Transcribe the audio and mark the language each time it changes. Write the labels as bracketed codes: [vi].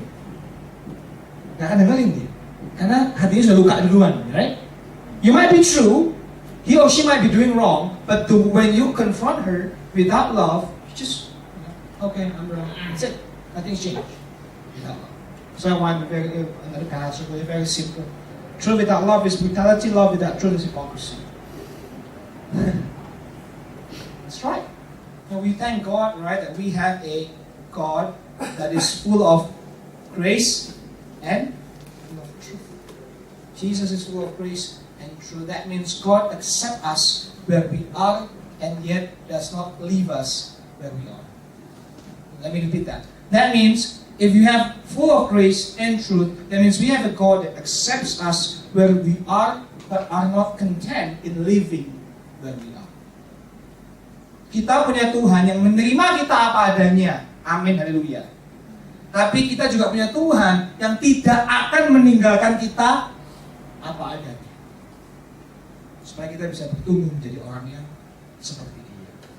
[id] Nggak akan dengerin dia. Karena hatinya sudah luka duluan, right? [en] You might be true, he or she might be doing wrong, but when you confront her without love, you just, okay, I'm wrong. That's it. Nothing's changed. Without love. So I want another passage, very simple. Truth without love is brutality, love without truth is hypocrisy. That's right. And we thank God, right, that we have a God that is full of grace and full of truth. Jesus is full of grace and truth. That means God accepts us where we are and yet does not leave us where we are. Let me repeat that. That means if you have full of grace and truth, that means we have a God that accepts us where we are but are not content in living where we are. [id] Kita punya Tuhan yang menerima kita apa adanya. Amin, haleluya. Tapi kita juga punya Tuhan yang tidak akan meninggalkan kita apa adanya. Supaya kita bisa bertumbuh menjadi orang yang seperti Dia.